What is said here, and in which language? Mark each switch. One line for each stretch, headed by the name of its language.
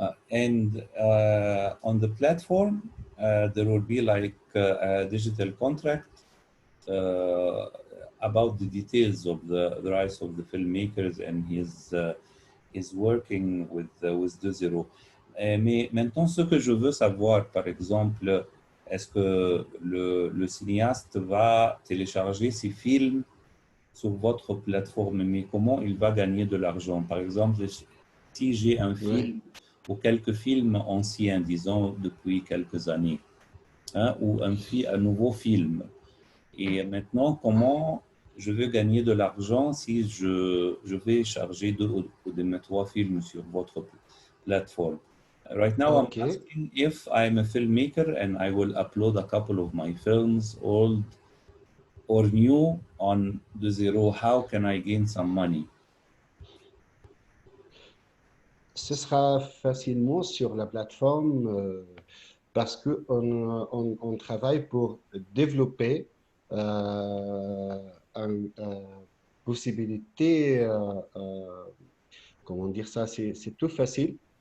English: And on the platform, there will be like a digital contract about the details of the rights of the filmmakers and his working with 2.0.
French: Mais maintenant, ce que je veux savoir, par exemple, est-ce que le cinéaste va télécharger ses films sur votre plateforme, mais comment il va gagner de l'argent? Par exemple, si j'ai un film ou quelques films anciens, disons depuis quelques années, hein, ou un nouveau film, et maintenant, comment je veux gagner de l'argent si je vais charger 2 ou 3 films sur votre plateforme?
English: Right now, Okay. I'm asking if I'm a filmmaker and I will upload a couple of my films, old or new, on 2.0, how can I gain some money?
French: Ce sera facilement sur la plateforme parce qu'on travaille pour développer une possibilité, comment dire ça, c'est tout facile.